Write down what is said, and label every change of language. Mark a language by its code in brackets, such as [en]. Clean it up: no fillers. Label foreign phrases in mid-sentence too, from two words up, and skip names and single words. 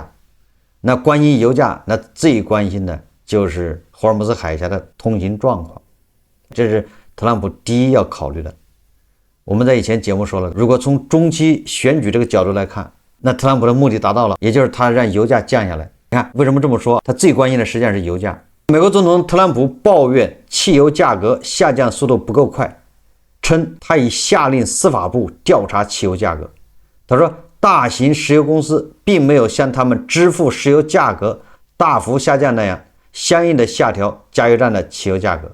[zh] 那關心油價，那最關心的就是霍爾木茲海峽的通行狀況，這是特朗普第一要考慮的。我們在以前節目說了，如果從中期選舉這個角度來看，那特朗普的目的達到了，也就是他讓油價降下來。你看為什麼這麼說？他最關心的實際上是油價。美國總統特朗普抱怨汽油價格下降速度不夠快，稱他已下令司法部調查汽油價格。他說大型石油公司並沒有像他們支付石油價格大幅下降那樣相應的下調加油站的汽油價格。